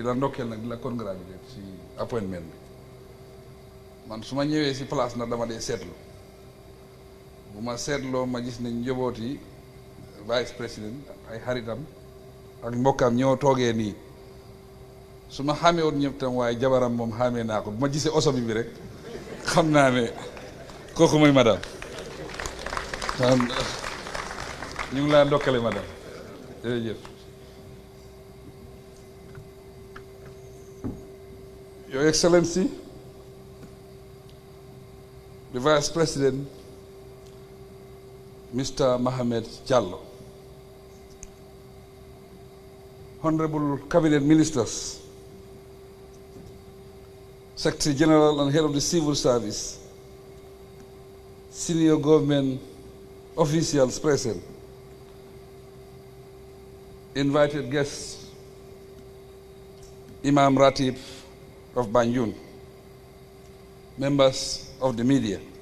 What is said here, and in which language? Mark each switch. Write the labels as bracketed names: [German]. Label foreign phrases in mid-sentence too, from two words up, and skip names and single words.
[Wolof] la ndokkeel nag di la congratulate ci appointment bi man su ma ñëwee ci place nag dama dee seetlu bu ma seetloo ma gis ne njaboot yi [French] vice président [Wolof] ay xaritam ak mbokkam ñoo toogee nii su ma xamee woon ñëpp tam waaye jabaram moom xamee naa ko bu ma gisee oso bi rek xam naa ne kooku mooy madame ñu ngi laa ndokkale madame jërëjëf. [English] Your Excellency, the Vice President, Mr. Muhammed Jallow, Honorable Cabinet Ministers, Secretary General and Head of the Civil Service, senior government officials present, invited guests, Imam Ratib of Banjul, members of the media.